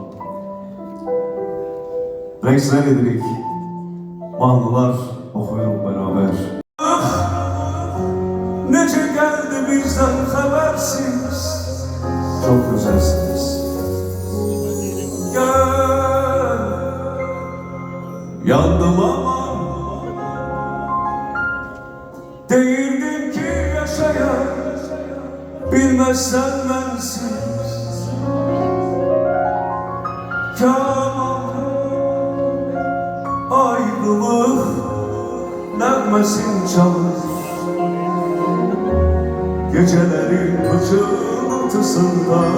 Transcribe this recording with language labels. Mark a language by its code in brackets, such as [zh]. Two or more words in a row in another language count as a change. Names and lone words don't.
[az] Rəqslər edirik, mahnılar oxuyuruq beraber. Necə gəldi bizdən xəbərsiz, çok gözəlsiniz. Gəl, [tr] yandım ama değildin ki yaşayan, bilmezsen bensiz. [az] Kaman ayrılık nəğməsin çalır, [tr] gecelerin pıçıltısında.